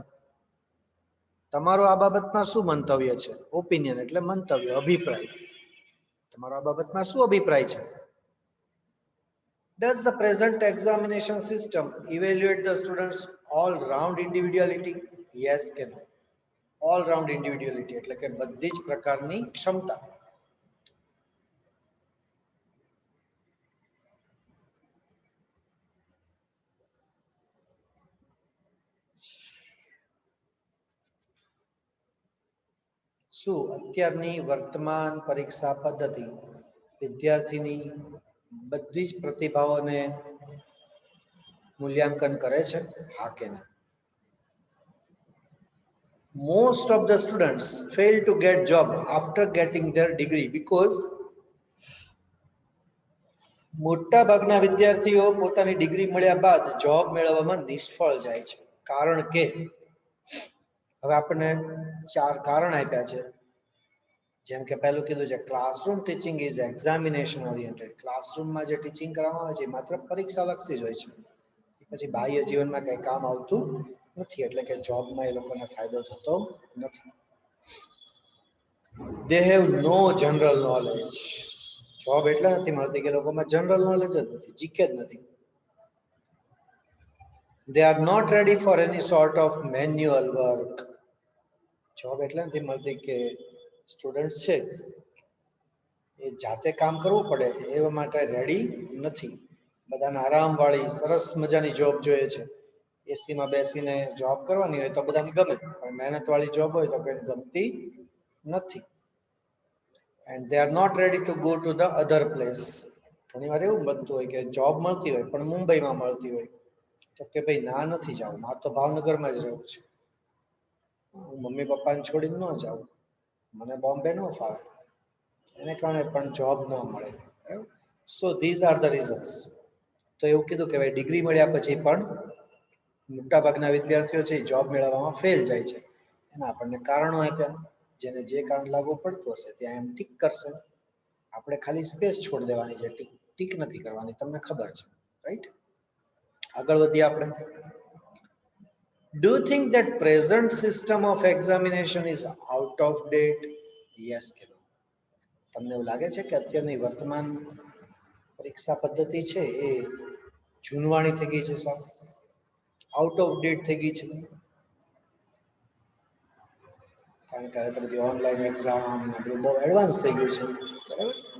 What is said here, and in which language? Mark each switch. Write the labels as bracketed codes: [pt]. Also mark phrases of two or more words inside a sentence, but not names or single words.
[gu] તમારો આ બાબતમાં શું મંતવ્ય છે? ઓપિનિયન એટલે મંતવ્ય, અભિપ્રાય. તમારો આ બાબતમાં શું અભિપ્રાય છે? [en] Does the present examination system evaluate the students all round individuality? [gu] Yes કે no? [en] all round individuality [gu] એટલે કે બધી જ પ્રકારની ક્ષમતા. શું અત્યારની વર્તમાન પરીક્ષા પદ્ધતિ વિદ્યાર્થીની બધી જ પ્રતિભાઓને મૂલ્યાંકન કરે છે? હા કે ના? [en] Most of the students fail to get job after getting their degree because [gu] મોટા ભાગના વિદ્યાર્થીઓ પોતાની ડિગ્રી મળ્યા બાદ જોબ મેળવવામાં નિષ્ફળ જાય છે. કારણ કે હવે આપણને 4 કારણ આપ્યા છે. જેમ કે પહેલું કીધું છે [en] classroom teaching is examination oriented. [gu] ક્લાસરૂમમાં જે ટીચિંગ કરવામાં આવે છે એ માત્ર પરીક્ષા લક્ષી જ હોય છે, પછી બાહ્ય જીવનમાં કંઈ કામ આવતું નથી, એટલે કે જોબમાં એ લોકોને ફાયદો થતો નથી. [en] They have no general knowledge. [gu] જોબ એટલે નથી મળતી કે લોકોમાં [en] general knowledge [gu] જ નથી, જીકે જ નથી. [en] They are not ready for any sort of manual work. [gu] જોબ એટલે નથી મળતી કે સ્ટુડન્ટ્સ છે એ જાતે કામ કરવું પડે એવા માટે રેડી નથી. બધાને આરામવાળી સરસ મજાની જોબ જોઈએ છે. એસીમાં બેસીને જોબ કરવાની હોય તો બધાને ગમે, પણ મહેનતવાળી જોબ હોય તો કોઈ ગમતી નથી. [en] And they are not ready to go to the other place. [gu] ઘણી વાર એવું બનતું હોય કે જોબ મળતી હોય પણ મુંબઈમાં મળતી હોય તો કે ભાઈ ના નથી જવું, મારે તો ભાવનગરમાં જ રહેવું છે, હું મમ્મી પપ્પાને છોડીને ન જાઉં, મને બોમ્બે ન ફાવે, એને કારણે પણ જોબ ન મળે. [en] so these are the reasons. [gu] તો એવું કીધું કે ભાઈ ડિગ્રી મળ્યા પછી પણ મોટા ભાગના વિદ્યાર્થીઓ છે જોબ મેળવવામાં ફેલ જાય છે. એના આપણને કારણો આપ્યા, જેને જે કારણ લાગુ પડતું હશે ત્યાં એમ ટીક કરશે. આપણે ખાલી સ્પેસ છોડી દેવાની છે, ટીક નથી કરવાની, તમને ખબર છે, રાઈટ? આગળ વધીએ આપણે. [en] Do you think that present system of examination is out of date? [gu] Yes કે no? તમને એવું લાગે છે કે અત્યારની વર્તમાન પરીક્ષા પદ્ધતિ છે એ જૂનવાણી થઈ ગઈ છે, સાવ [en] out of date [gu] થઈ ગઈ છે? કારણ કે હવે તો બધી [en] online exam [gu] બધું બહુ એડવાન્સ થઈ ગયું છે, બરાબર?